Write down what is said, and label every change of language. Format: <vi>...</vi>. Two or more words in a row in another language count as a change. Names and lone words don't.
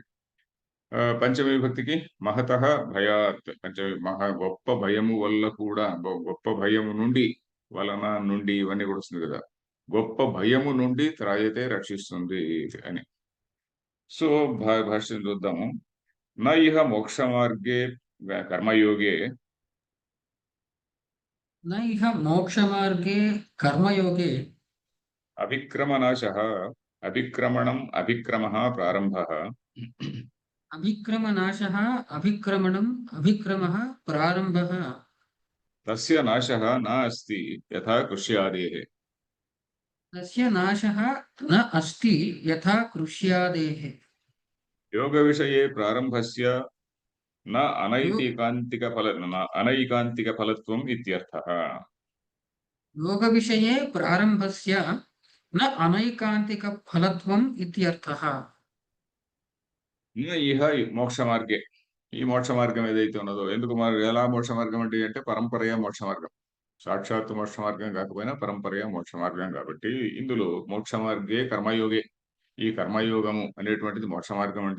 <te>పంచమి విభక్తికి</te> <sa>మహతః భయాత్</sa> <te>పంచమి గొప్ప భయము వల్ల కూడా గొప్ప భయము నుండి, వలన, నుండి ఇవన్నీ కూడా వస్తుంది కదా! గొప్ప భయము నుండి త్రాయతే రక్షిస్తుంది అని. సో, భాష్యం చూద్దాము.</te> <sa>న ఇహ మోక్ష మార్గే కర్మయోగే न इह मोक्षमार्गे कर्मयोगे అవిక్రమనాశః అవిక్రమణం అభిక్రమః ప్రారంభః अभिक्रमनाशः अभिक्रमणम् अभिक्रमः प्रारम्भः తస్య నాశः న అస్తి యథా కృష్యాదేః. तस्य नाशः न अस्ति यथा कृष्यादेः। యోగ విషయే ప్రారంభస్య న यो అనైకాంతిక ఫలత్వం ఇత్యర్థః. योगविषये प्रारम्भस्य न अनैकान्तिकफलत्वम् इत्यर्थः। ఇహ మోక్ష మార్గే</sa> <te>ఈ మోక్ష మార్గం ఏదైతే ఉన్నదో ఎందుకు ఎలా మోక్ష మార్గం అంటే పరంపరయ మోక్ష మార్గం. సాక్షాత్ మోక్ష మార్గం కాకపోయినా పరంపరయ మోక్ష మార్గం కాబట్టి ఇందులో</te> <sa>మోక్ష మార్గే కర్మయోగే</sa> <te>ఈ కర్మయోగము అనేటువంటిది మోక్ష మార్గం అండి.</te>